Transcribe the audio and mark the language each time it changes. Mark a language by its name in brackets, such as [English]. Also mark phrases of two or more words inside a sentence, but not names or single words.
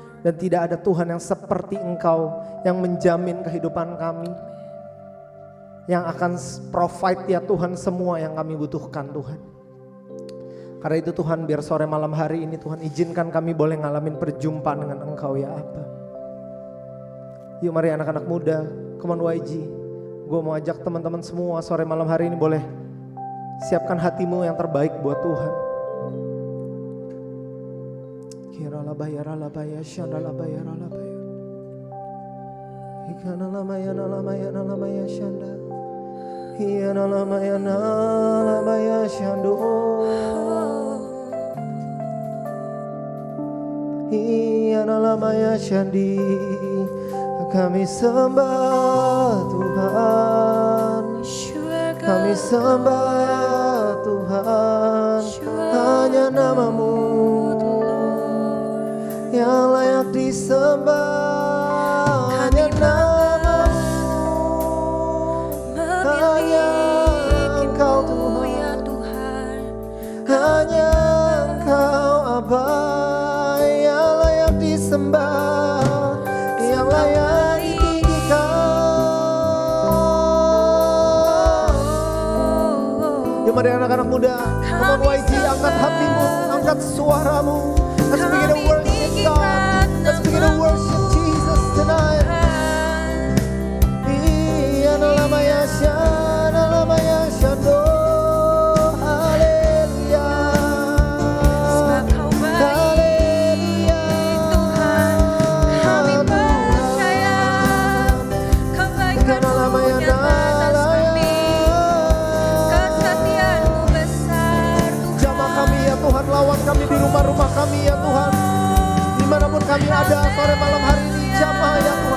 [Indonesian] Dan tidak ada Tuhan yang seperti Engkau yang menjamin kehidupan kami. Yang akan provide ya Tuhan semua yang kami butuhkan Tuhan. Karena itu Tuhan biar sore malam hari ini Tuhan izinkan kami boleh ngalamin perjumpaan dengan Engkau ya Aba. Yuk mari anak-anak muda, [English] come on YG. [Indonesian] Gue mau ajak teman-teman semua sore malam hari ini boleh siapkan hatimu yang terbaik buat Tuhan. Kiralabaya ralabaya shandalabaya ralabaya. Ikanalamaya nalamaya nalamaya shanda. Hianalamaya nalamaya shando. Hianalamaya shandi. Kami sembah Tuhan. Kami sembah Tuhan. Hanya namamu yang layak disembah. Hanya namamu, hanya Engkau Tuhan, hanya Engkau Aba yang layak disembah, yang layak ditinggikan. Ya mari anak-anak muda, [English] come on YG, [Indonesian] angkat hatimu, angkat suaramu. [English] Let's begin to worship God. Let's begin to worship Jesus tonight. Nalamaya shando. [Indonesian] Haleluya. Haleluya. Tuhan, kami percaya kebaikan-Mu nyata atas kami. Kesetiaan-Mu besar Tuhan. Jamah kami ya Tuhan, lawan kami di rumah-rumah kami ya Tuhan. Dimanapun kami ada sore malam hari ini, jamah ya Tuhan.